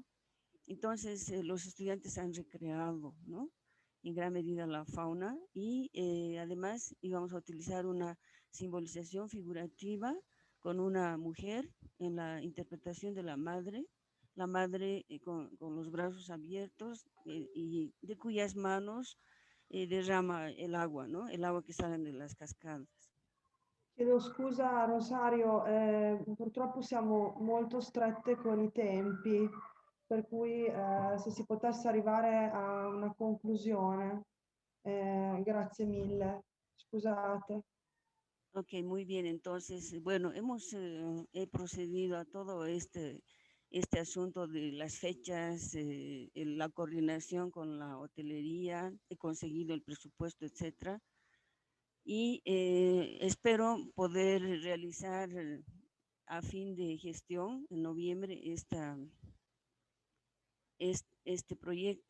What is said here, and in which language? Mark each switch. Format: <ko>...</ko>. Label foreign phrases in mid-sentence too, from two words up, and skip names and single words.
<es>Entonces, los estudiantes han recreado, ¿no?, en gran medida la fauna y además íbamos a utilizar una simbolización figurativa con una mujer en la interpretación de la madre con los brazos abiertos y de cuyas manos derrama el agua, ¿no?, el agua que sale de las cascadas.</es> <it>Chiedo scusa Rosario, purtroppo siamo molto strette con i tempi, per cui se si potesse arrivare a una conclusione, grazie mille, scusate.</it> <es>Ok, muy bien. Entonces, bueno, he procedido a todo este asunto de las fechas, la coordinación con la hotelería, he conseguido el presupuesto, etcétera. Y espero poder realizar a fin de gestión en noviembre este proyecto.</es>